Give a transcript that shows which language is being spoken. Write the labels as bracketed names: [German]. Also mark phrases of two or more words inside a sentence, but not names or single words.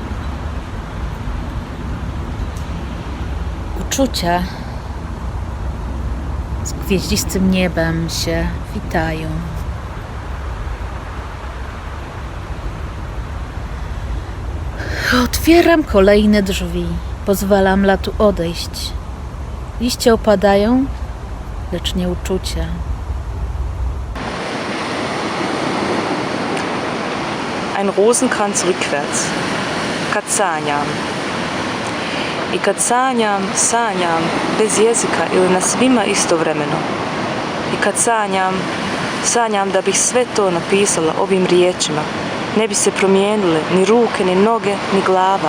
[Polish] Uczucia z gwieździstym niebem się witają. Otwieram kolejne drzwi. Pozwalam latu odejść. Liście opadają, lecz nie uczucia. [German] Ein Rosenkranz rückwärts. [Croatian] Kad sanjam. I kad sanjam, sanjam bez jezika ili na svima istovremeno. I kad sanjam, sanjam da bih sve to napisala ovim riječima. Ne bi se promijenile ni ruke, ni noge, ni glava.